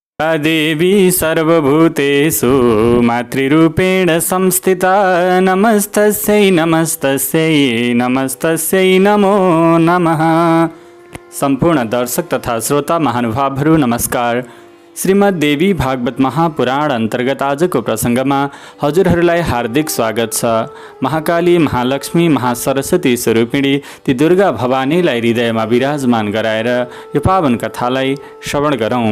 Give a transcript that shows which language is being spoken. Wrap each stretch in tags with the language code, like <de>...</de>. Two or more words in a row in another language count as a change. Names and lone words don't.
<sa>या देवी सर्वभूतेषु मातृरूपेण संस्थिता नमस्तस्यै नमस्तस्यै नमस्तस्यै नमो नमः।</sa> <ne>सम्पूर्ण दर्शक तथा श्रोता महानुभावहरू नमस्कार। श्रीमद् देवी भागवत महापुराण अन्तर्गत आजको प्रसङ्गमा हजुरहरूलाई हार्दिक स्वागत छ। महाकाली, महालक्ष्मी, महासरस्वती स्वरूपिणी ती दुर्गा भवानीलाई हृदयमा विराजमान गराएर यो पावन कथालाई श्रवण गरौँ।</ne>